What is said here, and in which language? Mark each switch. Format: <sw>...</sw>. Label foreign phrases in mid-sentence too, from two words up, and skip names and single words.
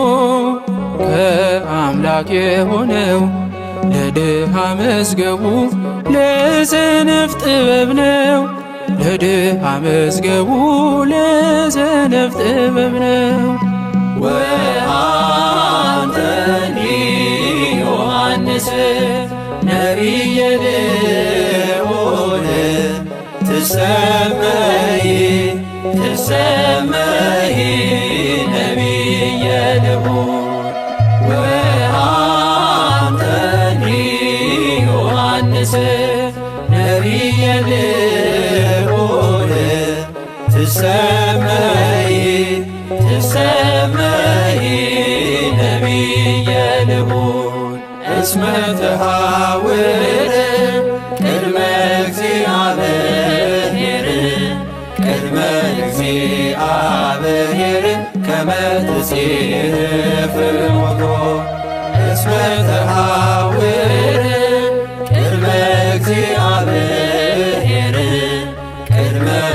<am>ከአምላክ የሆነው ለድሃ መዝገቡ ለሰነፍ ጥበብ ነው። ለድሃ መዝገቡ ለሰነፍ ጥበብ ነው።</am> <gez>ወአንተኒ ዮሐንስ ነቢየ ልዑል ትሰመይ ትሰመይ ነቢየ ልዑል ወአንተኒ ዮሐንስ ነቢየ ልዑል ትሰመይ ትሰመይ ነቢየ ልዑል እስመ ተሐውር ቅድመ እግዚአብሔር ቅድመ እግዚአብሔር ከመ ትጼፍ ሞቶ እስመ ተሐውር ቅድመ እግዚአብሔር ቅድመ</gez>